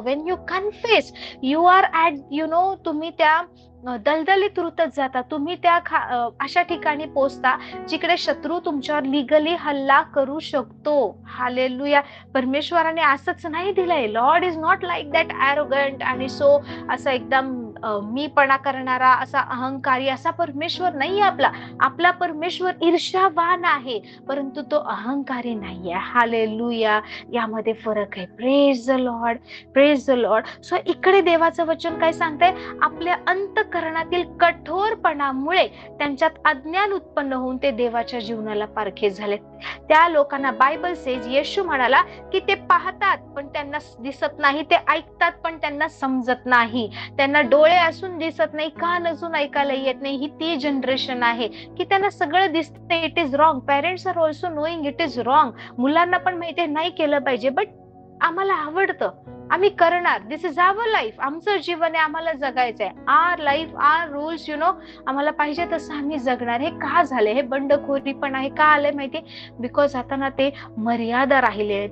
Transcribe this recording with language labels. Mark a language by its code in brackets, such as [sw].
[en] when you confess, you are at [mr] तुम्ही त्या दलदलीत रुतत जाता, तुम्ही त्या अशा ठिकाणी पोहोचता जिकडे शत्रू तुमच्यावर लिगली हल्ला करू शकतो. हालेलुया. परमेश्वराने असंच नाही दिलंय. [en] lord is not like that arrogant [mr] आणि सो असं एकदम मीपणा करणारा, असा अहंकारी असा परमेश्वर नाही आपला. आपला परमेश्वर ईर्ष्यावान आहे, परंतु तो अहंकारी नाहीये. हालेलुया. यामध्ये फरक आहे. [en] Praise the lord, praise the lord. [mr] So इकडे देवाचं वचन काय सांगतंय? आपल्या अंतःकरणातील कठोरपणामुळे त्यांच्यात अज्ञान उत्पन्न होऊन ते देवाच्या जीवनाला पारखे झाले. त्या लोकांना बायबल सेज, येशू म्हणाला की ते पाहतात पण त्यांना दिसत नाही, ते ऐकतात पण त्यांना समजत नाही, त्यांना डोळे असून दिसत नाही, कान असून ऐकायला येत नाही. ही ती जनरेशन आहे की त्यांना सगळं दिसते. [en] It is wrong. Parents are also knowing it is wrong. [mr] मुलांना पण माहिती नाही केलं पाहिजे, बट आम्हाला आवडतं, आम्ही करणार. [en] this is our life, [mr] आमचं जीवन आहे, आम्हाला जगायचंय. [en] our life, our rules, [mr] आम्हाला पाहिजे तसं आम्ही जगणार. हे का झालंय? हे बंडखोरी पण आहे. का आलंय माहितीये? बिकॉज आता ना ते मर्यादा राहिली आहे.